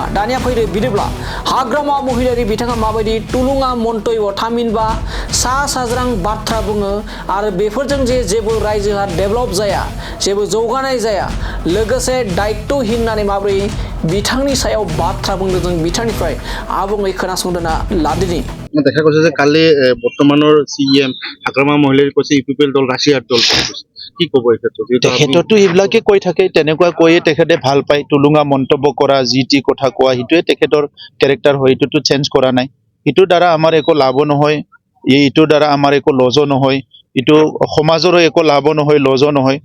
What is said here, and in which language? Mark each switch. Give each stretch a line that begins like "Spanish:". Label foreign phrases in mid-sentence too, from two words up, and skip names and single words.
Bodo: दानिया फैदो बिदिब्ला हाग्रामा महिलारि बिथाङा माबायदि थुलुङा मन्तब्य, थामहिनबा सा साज्रां बाथ्रा बुङो आरो बेफोरजों जेबो रायजोआ डेभेलप जाया, जेबो जौगानाय जाया, लोगोसे दायित्वहीन होननानै माबोरै बिथांनि सायाव बाथ्रा बुंदों जों बिथांनिफ्राय आबुङै खोनासंदोना लादिनि।
Assamese: দেখা গৈছে যে কালি বৰ্তমানৰ সিএম হাগ্ৰামা মহিলাৰী কৈছে ইউপিপিএল দল ৰাছিয়াৰ দল, কি ক'ব এই ক্ষেত্ৰত? তেখেততো এইবিলাকে কৈ থাকে, তেনেকুৱা কৈয়ে তেখেতে ভাল পায়, টুলুঙা মন্তব্য কৰা, যি টি কথা কোৱা, সেইটোৱে তেখেতৰ কেৰেক্টাৰ হয়, এইটোতো চেঞ্জ কৰা নাই। এইটোৰ দ্বাৰা আমাৰ একো লাভো নহয়, এইটোৰ দ্বাৰা আমাৰ একো লজো নহয়, এইটো সমাজৰো একো লাভো নহয়, লজো নহয়।